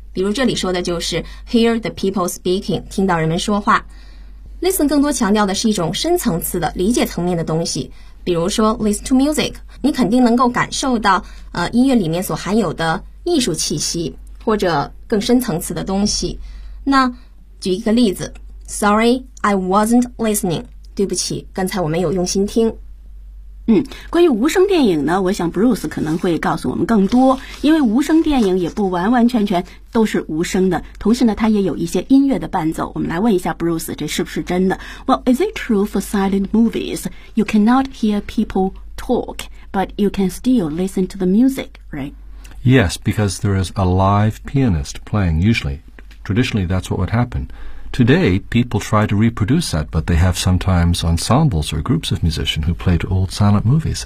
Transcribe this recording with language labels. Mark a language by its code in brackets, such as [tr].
[zh] 比如这里说的就是 [en] hear the people speaking, [zh] 听到人们说话。 listen 更多强调的是一种深层次的理解层面的东西。比如说 [en] listen to music, [zh] 你肯定能够感受到音乐里面所含有的艺术气息。或者更深层次的东西。那举一个例子 , [en] Sorry, I wasn't listening. [zh] 对不起，刚才我没有用心听。关于无声电影呢，我想 Bruce 可能会告诉我们更多，因为无声电影也不完完全全都是无声的，同时呢它也有一些音乐的伴奏。我们来问一下 Bruce, 这是不是真的 ? [en] Well, is it true for silent movies? You cannot hear people talk, but you can still listen to the music, right? Yes, because there is a live pianist playing, usually. Traditionally, that's what would happen. Today, people try to reproduce that, but they have sometimes ensembles or groups of musicians who play to old silent movies.